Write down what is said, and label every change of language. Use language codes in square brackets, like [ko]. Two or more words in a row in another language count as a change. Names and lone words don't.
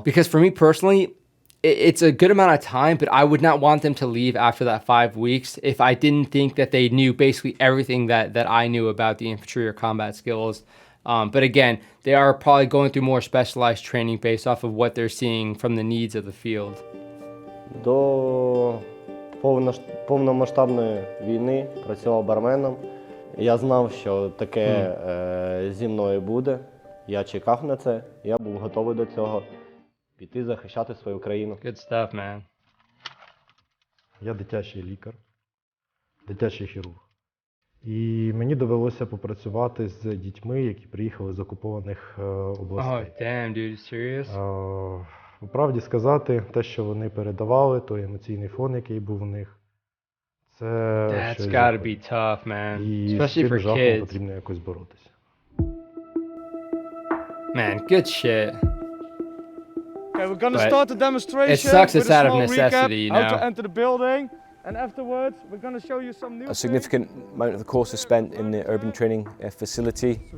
[en] Because for me personally, it's a good amount of time, but I would not want them to leave after that 5 weeks if I didn't think that they knew basically everything that I knew about the infantry or combat skills. But again, they are probably going through more specialized training based off of what they're seeing from the needs of the field. [uk] До повномасштабної війни працював барменом. Я знав, що таке зі мною буде. Я чекав на це. Я був готовий до цього. Піти захищати свою країну. [en] Good stuff, man. [uk] Я дитячий лікар, дитячий хірург. І мені довелося попрацювати з дітьми, які приїхали з окупованих областей. [en] Oh, damn, dude, serious? [uk] По правді сказати, те, що вони передавали, той емоційний фон, який був у них, це [en] That's [uk] щось [en] gotta [uk] жахливе. [en] be tough, man. [uk] І з [en] Especially [uk] цим [en] for [uk] жахом [en] kids. [uk] потрібно якось боротися. [en] Man, good shit. Okay, we're gonna But start the demonstration. it sucks with it's a out of small necessity, recap, you how to know. enter the building, and afterwards we're gonna show you some new A significant amount of the course is spent in the urban training facility.